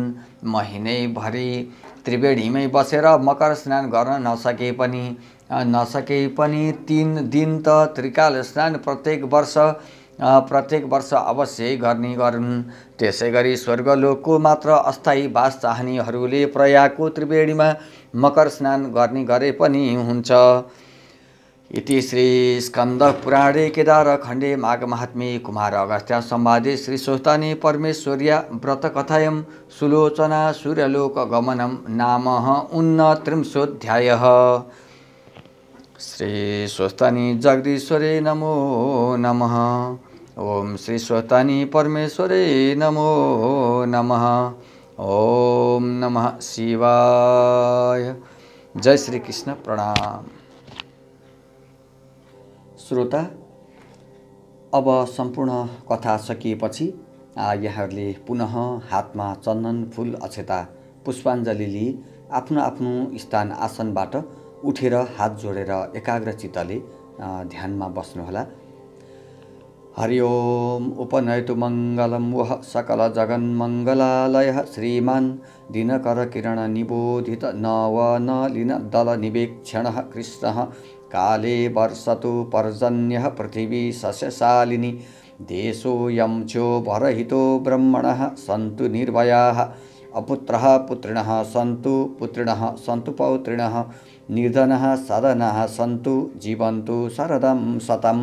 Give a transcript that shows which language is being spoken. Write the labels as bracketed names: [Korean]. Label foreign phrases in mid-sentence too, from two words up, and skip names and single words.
[Nepali] महिनैभरि त्रिवेणीमै बसेर मकर स्नान गर्न नसके पनि 3 दिन त त्रिकाल स्नान प्रत्येक वर्ष अवश्य गर्ने गरून्। त्यसै गरी स्वर्गलोकको मात्र अस्थायी वास चाहनेहरूले प्रयागको त्रिवेणीमा मकर स्नान गर्ने गरे पनि हुन्छ। [Sanskrit] इति श्री स्कंद पुराणे केदारखण्डे माघमाहात्म्ये कुमार अगस्त्य संवादे श्री स्वस्थानी परमेश्वर्या व्रतकथायां सुलोचना सूर्यलोक गमनम नाम 39 श्री स्वस्थानी जगदीश्वरे नमो नमः। ओम श्री स्वस्थानी परमेश्वरे नमो नमः। ओम नमः शिवाय। [Nepali] जय श्री कृष्ण। प्रणाम। श्रोता, अब सम्पूर्ण कथा सकिएपछि यहाँहरूले पुनः हातमा चन्दन फूल अक्षता पुष्पाञ्जली लिई आफ्नो स्थान आसनबाट उठेर हात जोडेर एकाग्रचित्तले ध्यानमा बस्नुहोला। [Sanskrit] हरि ओम। उपनयतु मङ्गलं वः सकल जगन्मङ्गलालयः श्रीमान् दिनकर किरण निबोधित नवनलिन दल निवेक्षणः कृष्णः काले वर्षतु पर्जन्यः पृथिवी सस्यशालिनी देशोऽयं चोभरहितो ब्रह्मणः सन्तु निर्भयाः अपुत्रः पुत्रिणः सन्तु पौत्रिणः निर्धनः सदनः सन्तु जीवन्तु शरदं शतम्।